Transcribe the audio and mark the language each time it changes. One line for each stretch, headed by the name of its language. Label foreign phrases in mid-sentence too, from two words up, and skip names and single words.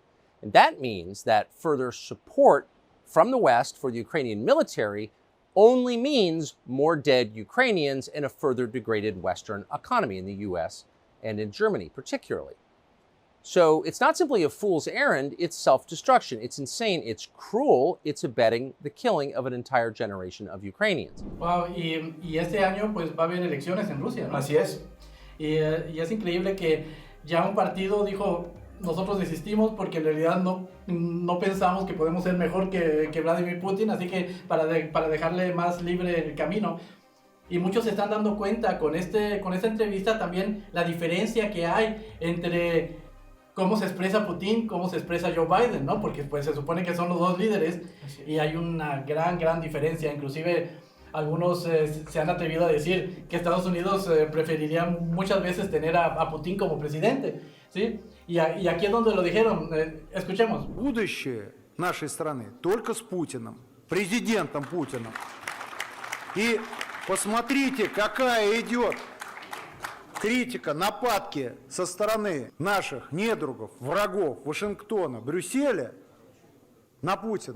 English: And that means that further support from the West for the Ukrainian military only means more dead Ukrainians and a further degraded Western economy in the US and in Germany particularly. So it's not simply a fool's errand, it's self-destruction. It's insane, it's cruel, it's abetting the killing of an entire generation of Ukrainians.
Spanish: Wow, y este año pues va a haber elecciones en Rusia, ¿no? Así es. Y es increíble que ya un partido dijo, nosotros desistimos porque en realidad no pensamos que podemos ser mejor que Vladimir Putin, así que para dejarle más libre el camino. Y muchos se están dando cuenta con esta entrevista también la diferencia que hay entre cómo se expresa Putin, cómo se expresa Joe Biden, ¿no? Porque pues se supone que son los dos líderes y hay una gran diferencia. Inclusive algunos se han atrevido a decir que Estados Unidos preferiría muchas veces tener a Putin como presidente, ¿sí? Y aquí es donde lo dijeron. Escuchemos.
Russian: Будущее нашей страны только с Путиным, президентом Путиным. И посмотрите, какая идет критика, нападки со стороны наших недругов, врагов Вашингтона, Брюсселя на Путина.